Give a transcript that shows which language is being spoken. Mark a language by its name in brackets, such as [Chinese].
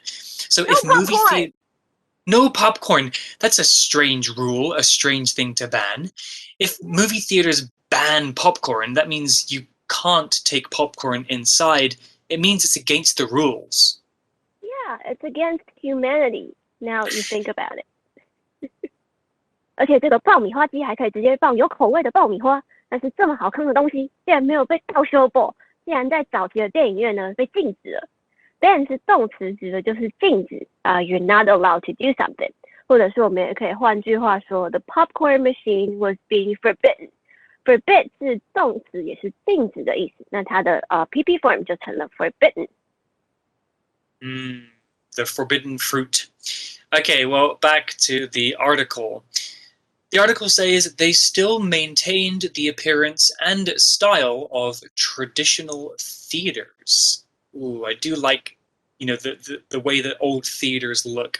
[English] So if movie theater... No popcorn. That's a strange rule, a strange thing to ban. If movie theaters ban popcorn, that means you can't take popcorn inside. It means it's against the rules. Yeah, it's against humanity. Now you think about it. [Chinese] 而且这个爆米花机还可以直接放有口味的爆米花，但是这么好看的东西竟然没有被倒修过，竟然在早期的电影院呢被禁止了。 ban 是动词，指的就是禁止 [English] you're not allowed to do something， [Chinese] 或者是我们也可以换句话说 [English] the popcorn machine was being forbidden。 [Chinese] forbid 是动词，也是禁止的意思，那它的PP form 就成了 forbidden。 [English] The forbidden fruit. Okay, well, back to the article. The article says they still maintained the appearance and style of traditional theaters. Ooh, I do like, the way that old theaters look.